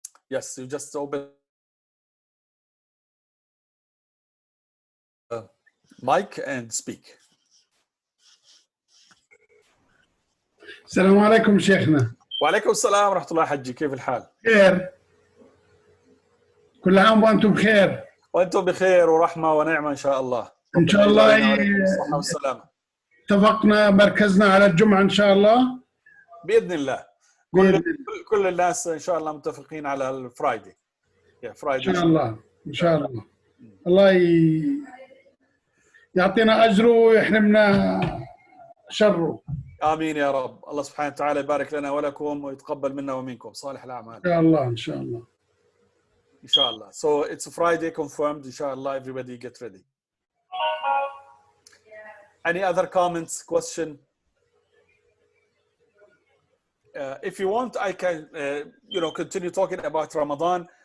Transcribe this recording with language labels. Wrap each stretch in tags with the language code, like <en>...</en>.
<en>Yes, you just open mic and speak.</en> <ar>السلام عليكم شيخنا. وعليكم السلام ورحمة الله. حجي، كيف الحال؟ خير. كل عام وأنتم بخير. وأنتم بخير ورحمة ونعمة إن شاء الله. إن شاء الله. الصحة والسلامة. اتفقنا مركزنا على الجمعة إن شاء الله. بإذن الله. كل الناس إن شاء الله متفقين على الفرايدي. إن شاء الله. إن شاء الله. الله يعطينا أجره ويحرمنا شره. آمين يا رب. الله سبحانه وتعالى يبارك لنا ولكم ويتقبل منا ومنكم صالح الأعمال. إن شاء الله. إن شاء الله.</ar> <en>Inshallah. So it's a Friday confirmed. Inshallah, everybody get ready. Any other comments, question? If you want, I can, continue talking about Ramadan.</en>